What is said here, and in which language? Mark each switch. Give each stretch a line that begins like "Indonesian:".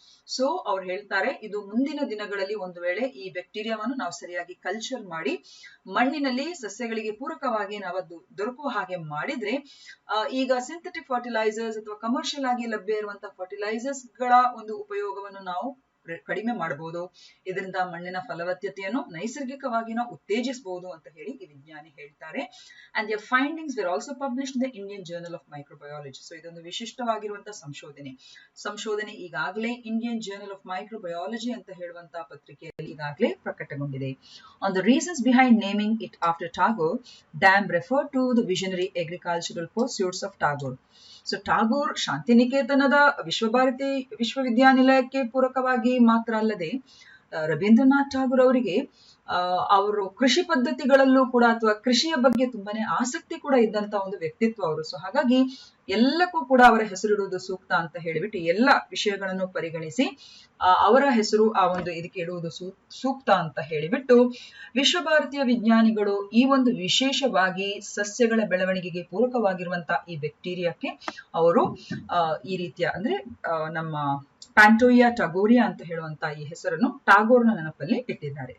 Kannada: So ಅವ್ರು ಹೇಳ್ತಾರೆ ಇದು ಮುಂದಿನ ದಿನಗಳಲ್ಲಿ ಒಂದು ವೇಳೆ ಈ ಬ್ಯಾಕ್ಟೀರಿಯಾವನ್ನು ನಾವು ಸರಿಯಾಗಿ ಕಲ್ಚರ್ ಮಾಡಿ ಮಣ್ಣಿನಲ್ಲಿ ಸಸ್ಯಗಳಿಗೆ ಪೂರಕವಾಗಿ ನಾವು ಅದು ದೊರಕುವ ಹಾಗೆ ಮಾಡಿದ್ರೆ ಈಗ ಸಿಂಥೆಟಿಕ್ ಫರ್ಟಿಲೈಸರ್ಸ್ ಅಥವಾ ಕಮರ್ಷಿಯಲ್ ಆಗಿ ಲಭ್ಯ ಇರುವಂತಹ ಫರ್ಟಿಲೈಸರ್ಸ್ ಗಳ ಒಂದು ಉಪಯೋಗವನ್ನು ನಾವು ಕಡಿಮೆ ಮಾಡಬಹುದು. ಇದರಿಂದ ಮಣ್ಣಿನ ಫಲವತ್ತತೆಯನ್ನು ನೈಸರ್ಗಿಕವಾಗಿ ನಾವು ಉತ್ತೇಜಿಸಬಹುದು ಅಂತ ಹೇಳಿ ಈ ವಿಜ್ಞಾನಿ ಹೇಳ್ತಾರೆ.
English: And their findings were also published in the Indian Journal of Microbiology.
Kannada: So ಇದೊಂದು ವಿಶಿಷ್ಟವಾಗಿರುವಂತಹ ಸಂಶೋಧನೆ ಈಗಾಗಲೇ ಇಂಡಿಯನ್ ಜರ್ನಲ್ ಆಫ್ ಮೈಕ್ರೋಬಯಾಲಜಿ ಅಂತ ಹೇಳುವಂತಹ ಪತ್ರಿಕೆಯಲ್ಲಿ ಈಗಾಗಲೇ ಪ್ರಕಟಗೊಂಡಿದೆ.
English: On the reasons behind naming it after Tagore, Dam referred to the visionary agricultural pursuits of Tagore.
Kannada: So Tagore ಶಾಂತಿನಿಕೇತನದ Vishwabharati ವಿಶ್ವವಿದ್ಯಾನಿಲಯಕ್ಕೆ ಪೂರಕವಾಗಿ ಮಾತ್ರ ಅಲ್ಲದೆ ರವೀಂದ್ರನಾಥ್ ಠಾಗೂರ್ ಅವರಿಗೆ ಅವರು ಕೃಷಿ ಪದ್ಧತಿಗಳಲ್ಲೂ ಕೂಡ ಅಥವಾ ಕೃಷಿಯ ಬಗ್ಗೆ ತುಂಬಾನೇ ಆಸಕ್ತಿ ಕೂಡ ಇದ್ದಂತ ಒಂದು ವ್ಯಕ್ತಿತ್ವ ಅವರು. ಸೊ ಹಾಗಾಗಿ ಎಲ್ಲಕ್ಕೂ ಕೂಡ ಅವರ ಹೆಸರಿಡುವುದು ಸೂಕ್ತ ಅಂತ ಹೇಳಿಬಿಟ್ಟು ಎಲ್ಲ ವಿಷಯಗಳನ್ನು ಪರಿಗಣಿಸಿ ಅವರ ಹೆಸರು ಆ ಒಂದು ಇದಕ್ಕೆ ಇಡುವುದು ಸೂಕ್ತ ಅಂತ ಹೇಳಿಬಿಟ್ಟು ವಿಶ್ವಭಾರತೀಯ ವಿಜ್ಞಾನಿಗಳು ಈ ಒಂದು ವಿಶೇಷವಾಗಿ ಸಸ್ಯಗಳ ಬೆಳವಣಿಗೆಗೆ ಪೂರಕವಾಗಿರುವಂತಹ ಈ ಬ್ಯಾಕ್ಟೀರಿಯಾಕ್ಕೆ ಅವರು ಈ ರೀತಿಯ ಅಂದ್ರೆ ನಮ್ಮ ಪ್ಯಾಂಟೋಯಿಯಾ ಟಗೋರಿಯಾ ಅಂತ ಹೇಳುವಂತಹ ಈ ಹೆಸರನ್ನು ಟಾಗೋರ್ನ ನೆನಪಲ್ಲಿ ಇಟ್ಟಿದ್ದಾರೆ.